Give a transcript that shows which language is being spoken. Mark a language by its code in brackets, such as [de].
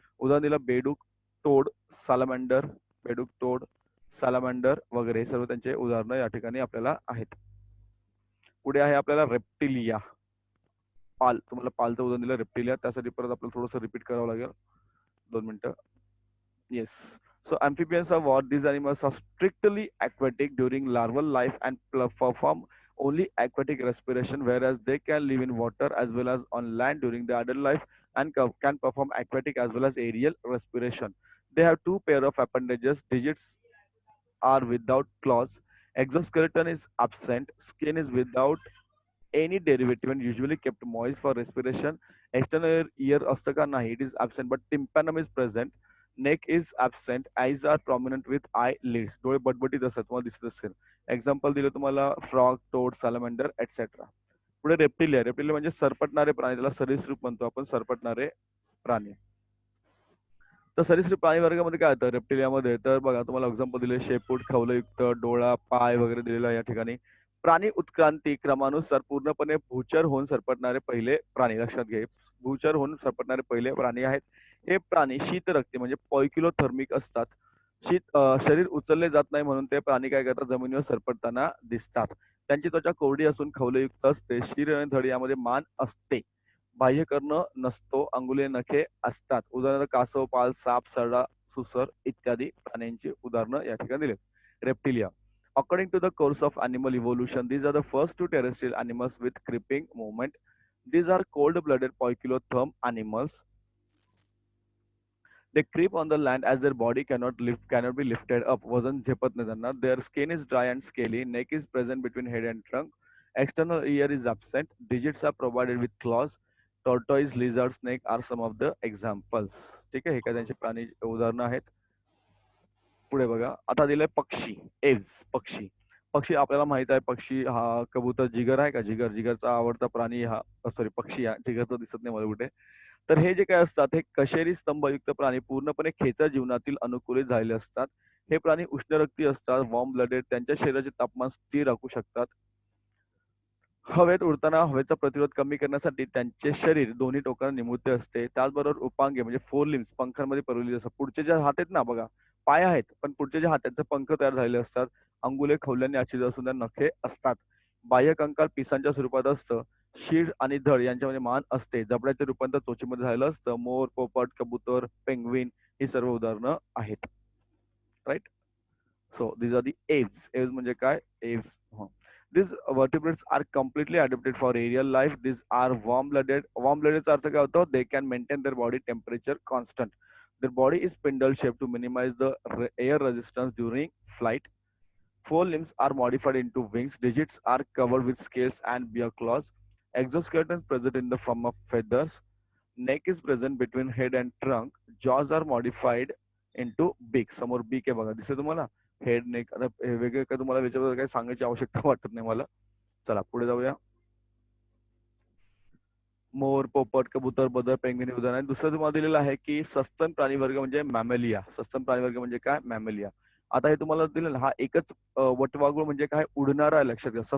[mr] उदाहरण दिलं बेडूक, टोड, सालामांडर, बेडूक, टोड, सालामांडर वगैरे, हे सर्व त्यांचे उदाहरणं या ठिकाणी आपल्याला आहेत. पुढे आहे आपल्याला रेप्टिलिया, पाल. तुम्हाला पालचं उदाहरण दिलं रेप्टिलिया, त्यासाठी परत आपल्याला थोडंसं रिपीट करावं लागेल. 2 मिनिटं. [en] Yes. So amphibians are what? These animals are strictly aquatic during larval life and perform only aquatic respiration, whereas they can live in water as well as on land during the adult life and can perform aquatic as well as aerial respiration. They have two pair of appendages. Digits are without claws. Exoskeleton is absent. Skin is without any derivative and usually kept moist for respiration. External ear [mr] असतं का, नाही, [en] it is absent, but tympanum is present. Neck is absent. Eyes are prominent with eyelids. [mr] डोळे बटबटीत असतात, तुम्हाला दिसत असेल. Example दिलं तुम्हाला फ्रॉग, टोड, सॅलमेंडर एक्सेट्रा. पुढे रेप्टिलिया. रेप्टिलिया म्हणजे सरपटणारे प्राणी, त्याला सरीसृप म्हणतो आपण, सरपटणारे प्राणी. तर सरीसृप प्राणी वर्गामध्ये काय येतं रेप्टिलियामध्ये, तर बघा तुम्हाला एक्झाम्पल दिले, शेपूट, खवलयुक्त, डोळा, पाय वगैरे दिलेला आहे या ठिकाणी. प्राणी उत्क्रांती क्रमानुसार पूर्णपणे भूचर होऊन सरपटणारे पहिले प्राणी, लक्षात घे, भूचर होऊन सरपटणारे पहिले प्राणी आहेत. हे प्राणी शीतरक्ती म्हणजे पॉयकिलोथर्मिक असतात. शरीर उचलले जात नाही म्हणून ते प्राणी काय करतात, जमिनीवर सरपटताना दिसतात. त्यांची त्वचा कोरडी असून खवलयुक्त असते. शिर आणि धड यामध्ये मान असते. बाह्य कर्ण नसतो. अंगुली नखे असतात. उदाहरणार्थ कासव, पाल, साप, सरडा, सुसर इत्यादी प्राण्यांची उदाहरणं या ठिकाणी दिली. Reptilia. [en] According to the course of animal evolution, these are the first two terrestrial animals with creeping movement. These are cold-blooded poikilotherm animals. They creep on the land as their body cannot be lifted up. [mr] वजन झेपत नाही त्यांना. [en] Their skin is dry and scaly. Neck is present between head and trunk. External ear is absent. Digits are provided with claws. Tortoise, lizard, snake are some of the examples. [mr] ठीक आहे, हे काय त्यांची प्राणी उदाहरणं आहेत. पुढे बघा, आता दिलंय पक्षी, एव्स, पक्षी. पक्षी आपल्याला माहित आहे, पक्षी हा कबूतर, जिगर आहे का, जिगर, जिगरचा आवडता प्राणी हा, सॉरी पक्षी, हा जिगरचा दिसत नाही मला कुठे. तर हे जे काय असतात, हे कशेरी स्तंभयुक्त प्राणी पूर्णपणे खेचर जीवनातील अनुकूलित झालेले असतात. हे प्राणी उष्णरक्ती असतात, वॉर्म ब्लडेड, त्यांच्या शरीराचे तापमान स्थिर राखू शकतात. हवेत उडताना हवेचा प्रतिरोध कमी करण्यासाठी त्यांचे शरीर दोन्ही टोकांना निमुळते असते. त्याचबरोबर उपांगे म्हणजे फोर लिम्स पंखांमध्ये पसरलेली असतात. पुढचे जे हात आहेत ना बघा, पाय आहेत पण पुढचे जे हात आहेत त्यांचे पंख तयार झालेले असतात. अंगुले खवल्यांनी आच्छादित असून त्यांना नखे असतात. बाह्य कंकाल पिसांच्या स्वरूपात असतं. शीर आणि धड यांच्यामध्ये मान असते. जबड्याचे रूपांतर चोचीमध्ये झालेलं असतं. मोर, पोपट, कबूतर, पेंग्विन ही सर्व उदाहरणं आहेत. [en] Right. So these are the aves. [mr] Aves म्हणजे काय? [en] Aves. These vertebrates are completely adapted for aerial life. These are warm-blooded. [mr] Warm-blooded चा अर्थ काय होतो? [en] They can maintain their body temperature constant. Their body is spindle shaped to minimize the air resistance during flight. Four limbs are modified into wings. Digits are covered with scales and beak claws. Exoskeleton is present in the form of feathers. Neck is present between head and trunk. Jaws are modified into beak. [mr] समोर beak आहे बघा, दिसते तुम्हाला? Head, neck. आता वेगळे काय तुम्हाला याच्याबद्दल काही सांगायची आवश्यकता वाटत नाही मला. चला पुढे जाऊया. मोर, पोपट, कबूतर, बदर, पेंग्विन उदाहरण आहे. दुसरं तुम्हाला दिलेलं आहे की सस्तन प्राणी वर्ग म्हणजे मॅमेलिया. सस्तन प्राणी वर्ग म्हणजे काय? मॅमेलिया. आता हे तुम्हाला दिलेलं हा एकच वटवाघूळ म्हणजे काय? उडणारा आहे, लक्षात घ्या.